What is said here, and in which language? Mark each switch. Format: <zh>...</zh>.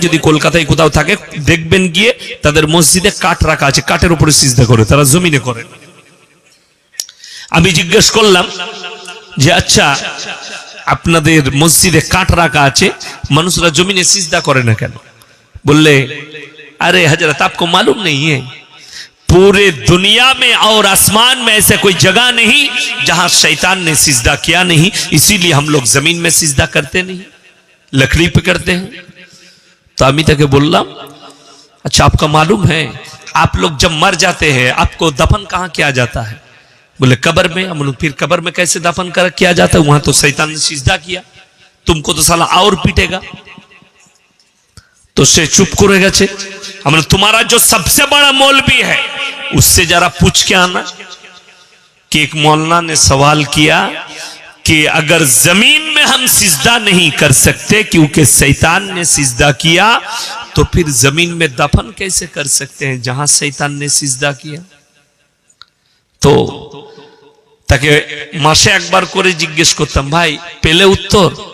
<bn>যদি কলকাতায় কোথাও থাকে দেখবেন গিয়ে, তাদের মসজিদে কাঠ রাখা আছে, কাঠের উপরে সিজদা করে, তারা জমিনে করে। আমি জিজ্ঞেস করলাম যে আচ্ছা, আপনাদের মসজিদে কাঠ রাখা আছে, মানুষরা জমিনে সিজদা করে না কেন?</bn> <hi>बोले अरे हजरत आपको मालूम नहीं है पूरे दुनिया में और आसमान में ऐसे कोई जगह नहीं जहां शैतान ने सिजदा किया नहीं, इसीलिए हम लोग जमीन में सिजदा करते नहीं, लकड़ी पे करते हैं। तो अमी तक बोल रहा, अच्छा आपका मालूम है आप लोग जब मर जाते हैं आपको दफन कहां किया जाता है? बोले कब्र में। हम लोग फिर कब्र में कैसे दफन कर किया जाता है, वहां तो शैतान ने सिजदा किया, तुमको तो साला और पीटेगा। तो से चुप करे गए। हम लोग तुम्हारा जो सबसे बड़ा मौलवी है उससे जरा पूछ के आना कि एक मौलाना ने सवाल किया कि अगर जमीन में हम सिजदा नहीं कर सकते क्योंकि शैतान ने सिजदा किया, तो फिर जमीन में दफन कैसे कर सकते हैं जहां शैतान ने सिजदा किया।</hi> <bn>तो তাকে মাসে একবার করে জিজ্ঞেস করতাম, ভাই পেলে উত্তর?</bn>